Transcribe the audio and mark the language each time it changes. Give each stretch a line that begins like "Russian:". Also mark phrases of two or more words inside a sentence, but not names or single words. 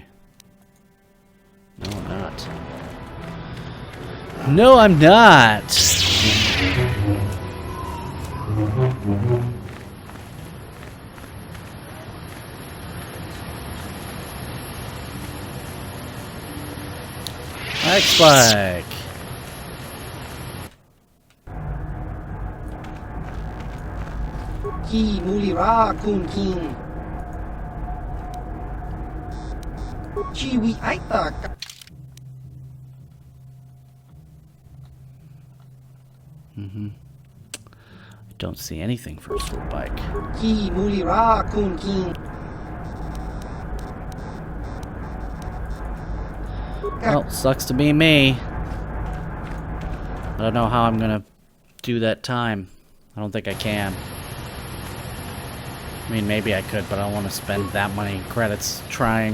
English: No, I'm not. No, I'm not. X-Spike. Ki mulira kun king. Chiwi aita. Don't see anything for a swoop bike. Ki mulira kun king. Well, sucks to be me. I don't know how I'm gonna do that time. I don't think I can. I mean, maybe I could, but I don't want to spend that many credits trying.